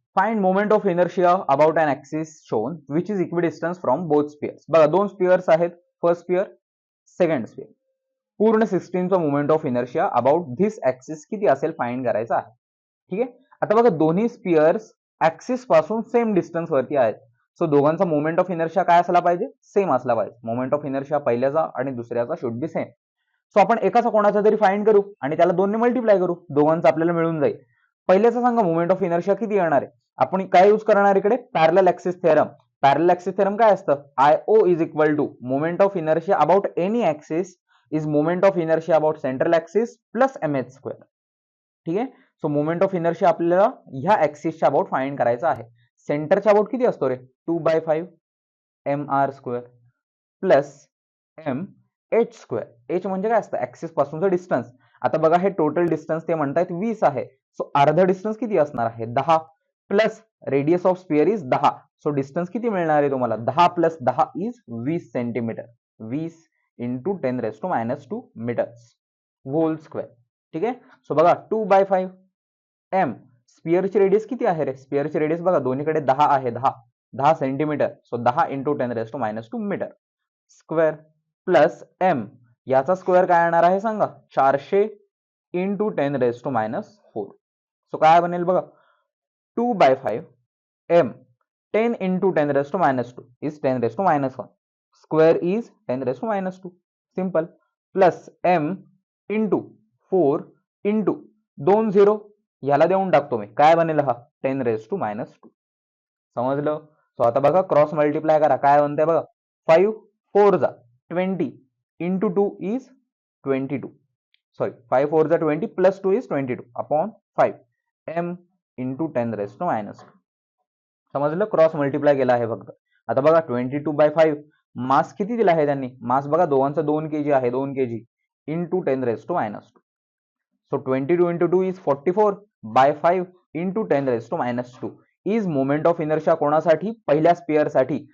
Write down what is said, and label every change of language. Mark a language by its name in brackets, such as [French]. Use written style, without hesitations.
[English] Find moment of inertia about an axis shown which is equidistant from both spheres. [Marathi] बघा, दोन स्पिअर्स आहेत, first sphere, second sphere. पूर्ण सिस्टीमचा [English] moment of inertia about this axis [Marathi] किती असेल find करायचा आहे. ठीक आहे. आता बघा, दोन्ही स्पिअर्स ऍक्सिस पासून सेम डिस्टन्स वरती आहेत. सो दोघांचा मोमेंट ऑफ इनर्शिया काय असला पाहिजे? सेम असला पाहिजे. मोमेंट ऑफ इनर्शिया पहिल्याचा आणि दुसऱ्याचा [English] Should be same. [Marathi] सो आपण एकाचा कोणाचा तरी फाइंड करू आणि त्याला दोनने मल्टिप्लाय करू, दोघांचा आपल्याला मिळून जाईल. पहिल्याचा सांगा मोमेंट ऑफ इनर्शिया किती येणार आहे. आपण काय यूज करणार इकडे? Parallel axis theorem. Parallel axis theorem काय असतं? [English] IO is equal to moment of inertia about any axis is moment of inertia about central axis plus mh square. [Marathi] ठीक आहे. सो मोमेंट ऑफ इनर्शिया आपल्याला ह्या ऍक्सिसच्या about find करायचा आहे. सेंटरच्या about किती असतो रे? 2/5 mr square plus mh square. h म्हणजे काय असतं? Axis पासूनचं distance. आता बघा, हे टोटल डिस्टन्स ते म्हणतायत 20 आहे. सो अर्धा डिस्टन्स किती असणार आहे? 10 plus radius of sphere is 10. So distance किती मिळणार आहे तुम्हाला? [English] 10 plus 10 is 20 centimetre. 20 into 10⁻² metres whole square. [Marathi] ठीक आहे. सो बघा, 2/5 m. स्पिअरची रेडियस किती आहे रे? स्पिअरची रेडियस बघा, दोन्हीकडे 10 आहे. [English] 10 centimetre. So 10 into 10⁻² metre square plus m. [Marathi] याचा स्क्वेअर काय येणार आहे सांगा? [English] 400 into 10⁻⁴. [Marathi] सो काय बनेल बघा, [English] 2/5 m 10 into 10⁻² is 10⁻⁻1. Square is 10⁻². Simple. Plus m into 4 into 2 0 [Marathi] याला देऊन टाकतो मी. काय बनेल हा? 10⁻². समजलं? सो आता बघा, क्रॉस मल्टिप्लाय करा. काय बनते बघा, 5 4 जा 20 into 2 is 22. [English] Sorry, 5 4 जा 20 plus 2 is 22 upon 5 m into 10⁻². [Marathi] समजलं? क्रॉस मल्टिप्लाय केला आहे फक्त. आता बघा, 22/5 मास किती दिला आहे त्यांनी? मास बघा, दोघांचा 2 kg आहे. 2 kg into 10⁻². So [English] 22 into 2 is 44/5 into 10⁻² is moment of inertia [Marathi] कोणासाठी? पहिल्या स्पिअर साठी.